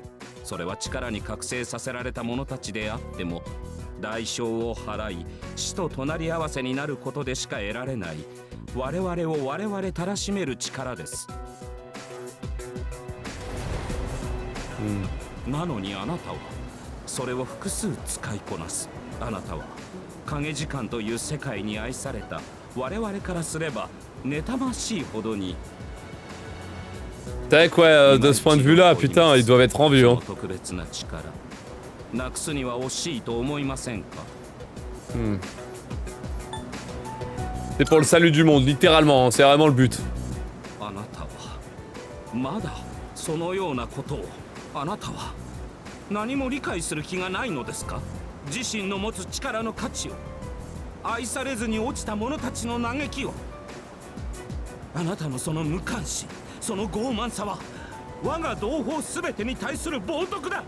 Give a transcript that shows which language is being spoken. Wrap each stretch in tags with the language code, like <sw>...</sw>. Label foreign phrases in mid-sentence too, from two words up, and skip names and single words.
<ja>それは力に覚醒させられた者たちであっても代償を払い死と隣り合わせになることでしか得られない我々を我々たらしめる力です、なのにあなたはそれを複数使いこなす。あなたは影時間という世界に愛された我々からすれば妬ましいほどに。</ja> <fr>C'est vrai que ouais, de ce point de vue là, putain, ils doivent être en vue. Hein. C'est pour le salut du monde, littéralement, hein, c'est vraiment le but.</fr> <ja>あなたは何も理解する気がないのですか？自身の持つ力の価値を、愛されずに落ちた者たちの嘆きを。あなたのその無関心、その傲慢さは我が同胞すべてに対する冒涜だ。</ja>